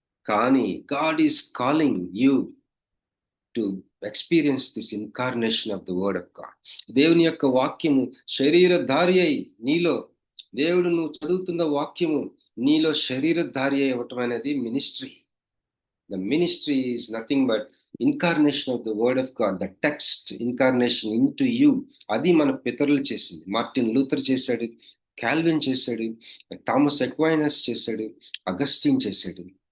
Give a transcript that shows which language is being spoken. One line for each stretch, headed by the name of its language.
English: కానీ God is calling you to experience this incarnation of the word of God.
Telugu: దేవుని యొక్క వాక్యము శరీరధారి అయి నీలో, దేవుడు నువ్వు చదువుతున్న వాక్యము నీలో శరీరధారి అయి ఇవ్వటం అనేది ministry.
English: The ministry is nothing but incarnation of the word of God, the text incarnation into you.
Telugu: అది మన పితరులు చేసింది. మార్టిన్ లూథర్ చేశాడు, కాల్విన్ చేశాడు, థామస్ ఎక్వైనస్ చేశాడు, అగస్టిన్ చేశాడు.